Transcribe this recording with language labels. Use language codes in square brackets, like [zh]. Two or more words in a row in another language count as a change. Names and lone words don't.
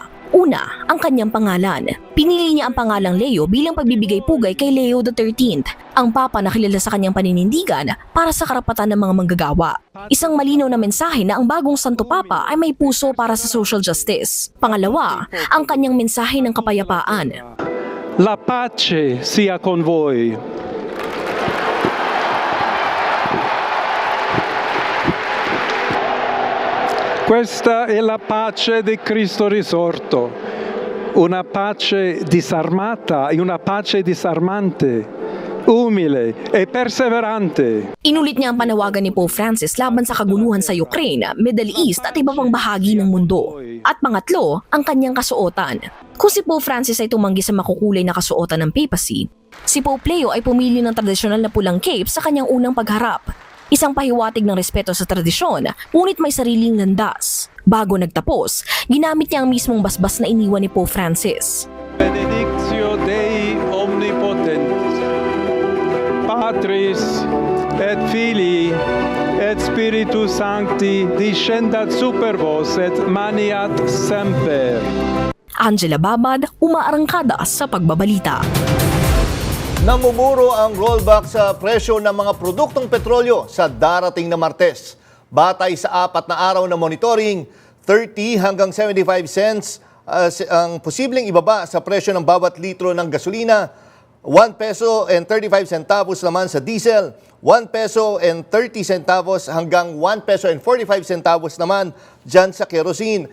[tl] Una, ang kanyang pangalan. Pinili niya ang pangalang Leo bilang pagbibigay-pugay kay Leo XIII, ang papa na kilala sa kanyang paninindigan para sa karapatan ng mga manggagawa. Isang malinaw na mensahe na ang bagong Santo Papa ay may puso para sa [en] social justice. [tl] Pangalawa, ang kanyang mensahe ng kapayapaan. [it] La pace sia con voi. Questa è la pace di Cristo risorto, una pace disarmata e una pace disarmante, umile e perseverante. [tl] Inulit niya ang panawagan ni Pope Francis laban sa kaguluhan sa Ukraine, Middle East at iba pang bahagi ng mundo. At pangatlo, ang kanyang kasuotan. Kung si Pope Francis ay tumanggi sa makukulay na kasuotan ng papacy, si Pope Leo ay pumili ng tradisyonal na pulang cape sa kanyang unang pagharap. Isang pahiwatig ng respeto sa tradisyon, ngunit may sariling landas. Bago nagtapos, ginamit niya ang mismong basbas na iniwan ni Pope Francis. [la] Benedictio Dei Omnipotentis, Patris et Filii et Spiritus Sancti descendat super vos et maniat semper. [tl] Angela Babad, umaarangkada sa pagbabalita. Namumuro ang rollback sa presyo ng mga produktong petrolyo sa darating na Martes. Batay sa 4 na araw na monitoring, 30 hanggang 75 cents ang posibleng ibaba sa presyo ng bawat litro ng gasolina, [en] 1 peso and 35 centavos [tl] naman sa diesel, [en] 1 peso and 30 centavos [tl] hanggang [en] 1 peso and 45 centavos [tl] naman dyan sa kerosene.